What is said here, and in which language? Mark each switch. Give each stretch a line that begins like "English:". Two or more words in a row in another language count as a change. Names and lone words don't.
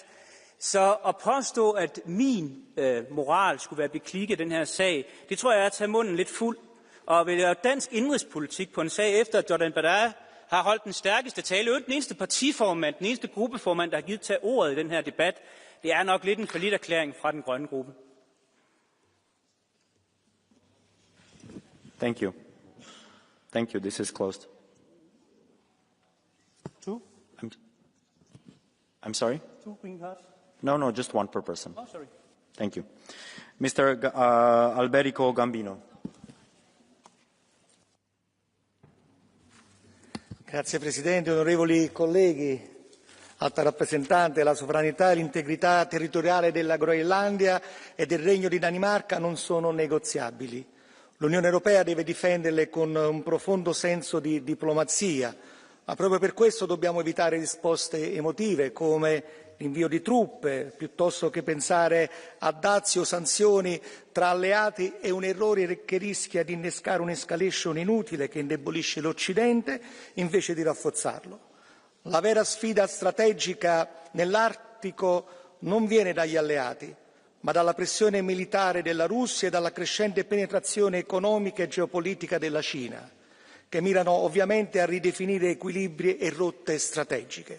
Danish: Så at påstå, at min moral skulle være beklikket i den her sag, det tror jeg er at tage munden lidt fuld. Og vil lave dansk indrigspolitik på en sag efter, at Jordan Bardella har holdt den stærkeste tale, den eneste partiformand, den eneste gruppeformand, der har givet til ordet i den her debat, det er nok lidt en falliterklæring fra den grønne gruppe.
English: Thank you. Thank you. This is closed. Two? I'm sorry? 2 green cards? No, just one per person. Oh, sorry. Thank you. Mr. Alberico Gambino.
Italian: Grazie Presidente, onorevoli colleghi, Alta rappresentante, la sovranità e l'integrità territoriale della Groenlandia e del Regno di Danimarca non sono negoziabili. L'Unione Europea deve difenderle con un profondo senso di diplomazia, ma proprio per questo dobbiamo evitare risposte emotive come l'invio di truppe, piuttosto che pensare a dazi o sanzioni tra alleati, è un errore che rischia di innescare un'escalation inutile che indebolisce l'Occidente invece di rafforzarlo. La vera sfida strategica nell'Artico non viene dagli alleati, ma dalla pressione militare della Russia e dalla crescente penetrazione economica e geopolitica della Cina, che mirano ovviamente a ridefinire equilibri e rotte strategiche.